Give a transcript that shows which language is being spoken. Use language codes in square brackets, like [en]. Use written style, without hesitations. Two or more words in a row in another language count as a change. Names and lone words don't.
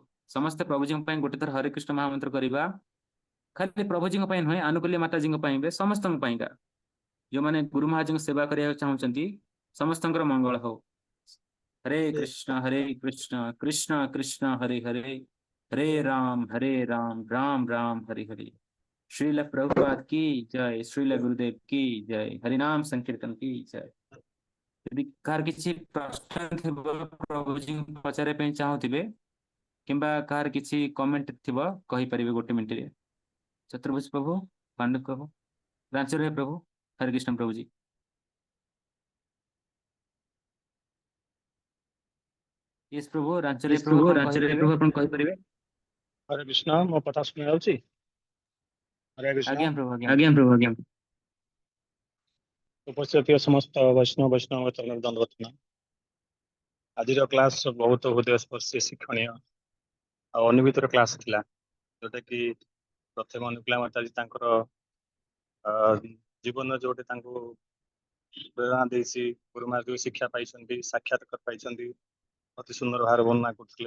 [or] ସମସ୍ତେ ପ୍ରଭୁଜୀଙ୍କ ପାଇଁ ଗୋଟେ ଥର ହରେ କୃଷ୍ଣ ମହାମନ୍ତ୍ର କରିବା। ଖାଲି ପ୍ରଭୁଜୀଙ୍କ ପାଇଁ ନୁହେଁ, ଆନୁକୂଲ୍ୟ ମାତାଜୀଙ୍କ ପାଇଁ ବି, ସମସ୍ତଙ୍କ ପାଇଁକା, ଯୋଉମାନେ ଗୁରୁ ମହାରାଜଙ୍କ ସେବା କରିବାକୁ ଚାହୁଁଛନ୍ତି, ସମସ୍ତଙ୍କର ମଙ୍ଗଳ ହଉ। ହରେ କୃଷ୍ଣ କୃଷ୍ଣ କୃଷ୍ଣ ହରେ ହରେ, ହରେ ରାମ ରାମ ରାମ ହରେ ହରେ। [hi] श्रील प्रभुपाद की जय, श्रील गुरुदेव की जय, हरिनाम संकीर्तन की जय। [or] यदि काହାର କିଛି ପ୍ରଶ୍ନ ଥିବ ପ୍ରଭୁଜୀ ପଚାରିବା ପାଇଁ ଚାହୁଁଥିବେ, କିମ୍ବା କାହାର କିଛି କମେଣ୍ଟ ଥିବ, କହିପାରିବେ 1 ମିନିଟରେ। ଚତୁର୍ଭୁଜ ପ୍ରଭୁ, ପାଣ୍ଡୁ ପ୍ରଭୁ, ରାଞ୍ଚରେ ପ୍ରଭୁ, ହରେ କୃଷ୍ଣ ପ୍ରଭୁଜୀ। यस प्रभु, रांचरे प्रभु ଆପଣ କହିପାରିବେ। ଆପଣ କହିପାରିବେ। ହରେ କୃଷ୍ଣ, ମୋ କଥା ଶୁଣା ଯାଉଛି? ହରେ କୃଷ୍ଣ। ଆଜ୍ଞା ପ୍ରଭୁ, ଆଜ୍ଞା। ଆଜ୍ଞା ପ୍ରଭୁ, ଆଜ୍ଞା। ଉପସ୍ଥିତ ଥିବା ସମସ୍ତ ବୈଷ୍ଣବ ଚରଣରେ ଦଣ୍ଡବତ ପ୍ରଣାମ। ଆଜିର କ୍ଲାସ ବହୁତ ହୃଦୟସ୍ପର୍ଶୀ, ଶିକ୍ଷଣୀୟ ଆଉ ଅନୁଭୂତିର କ୍ଲାସ ଥିଲା, ଯୋଉଟା କି ପ୍ରଥମେ ଅନୁକୂଳ ମାତାଜୀ ତାଙ୍କର ଜୀବନରେ ଯୋଉଠି ତାଙ୍କୁ ପ୍ରେରଣା ଦେଇଛି, ଗୁରୁମା ଯୋଉ ଶିକ୍ଷା ପାଇଛନ୍ତି, ସାକ୍ଷାତକାର ପାଇଛନ୍ତି, ଅତି ସୁନ୍ଦର ଭାବରେ ବର୍ଣ୍ଣନା କରୁଥିଲେ।